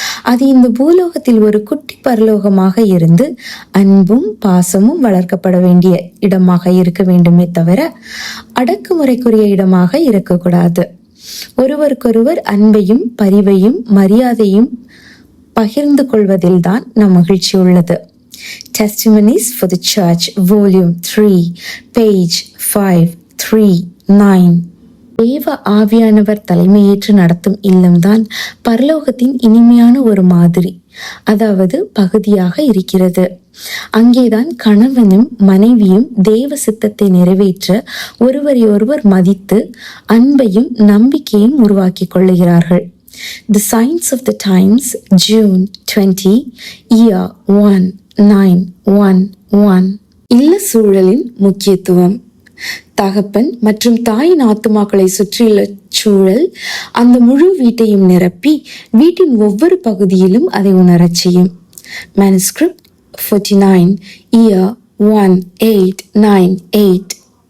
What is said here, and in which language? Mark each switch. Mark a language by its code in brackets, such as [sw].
[ta] அது இந்த பூலோகத்தில் ஒரு குட்டி பரலோகமாக இருந்து அன்பும் பாசமும் வளர்க்கப்பட வேண்டிய இடமாக இருக்க வேண்டுமே தவிர அடக்குமுறைக்குரிய இடமாக இருக்கக்கூடாது. ஒருவருக்கொருவர் அன்பையும் பரிவையும் மரியாதையும் பகிர்ந்து கொள்வதில்தான் நம் மகிழ்ச்சி உள்ளது. [en] Testimonies for the Church, Volume 3, page 539. [ta] தேவ ஆவியானவர் தலைமையேற்று நடத்தும் இல்லம்தான் பரலோகத்தின் இனிமையான ஒரு மாதிரி, அதாவது பகுதியாக இருக்கிறது. அங்கேதான் கணவனும் மனைவியும் தேவ சித்தத்தை நிறைவேற்ற ஒருவரை ஒருவர் மதித்து அன்பையும் நம்பிக்கையும் உருவாக்கி கொள்ளுகிறார்கள். [en] The Signs of the Times, June 20, year 1911. [ta] இல்ல சூழலின் முக்கியத்துவம். தகப்பன் மற்றும் தாயின் ஆத்துமாக்களை சுற்றியுள்ள சூழல் அந்த முழு வீட்டையும் நிரப்பி வீட்டின் ஒவ்வொரு பகுதியிலும் அதை உணரச் செய்யும். [en] Manuscript 49, year 1898.